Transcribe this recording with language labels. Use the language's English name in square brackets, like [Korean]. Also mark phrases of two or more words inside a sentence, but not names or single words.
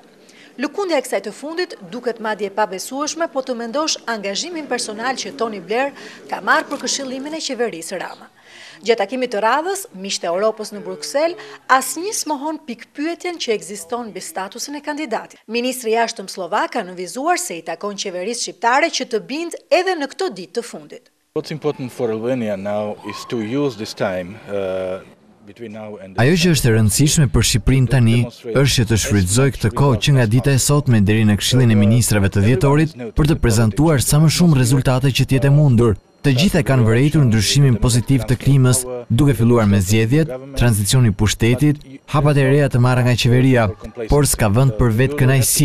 [Albanian] Lëkundja e kësaj të fundit duket madje pabesueshme, po të mendosh angazhimin personal që Tony Blair ka marrë për këshillimin e qeverisë Rama. Gjatë takimit të radhës, miqtë e Europës në Bruksel, asnjë s'mohon pikpyetjen që ekziston mbi statusin e kandidatit. Ministri i Jashtëm slovak ka nënvizuar se i takon qeverisë shqiptare që të bindë edhe në këto ditë të fundit. [English] What's important for Albania now is to use this time [Albanian] Ajo që është e rëndësishme për Shqipërinë tani është që të shfrytëzoj këtë kohë që nga dita e sotme deri në Këshillin e Ministrave të dhjetorit për të prezantuar sa më shumë rezultate që të jetë e mundur. Të gjitha kanë vërejtur ndryshimin pozitiv të klimës, duke filluar me zgjedhjet, tranzicioni i pushtetit, hapat e reja të marra nga qeveria, por s'ka vend për vetë kënaqësi.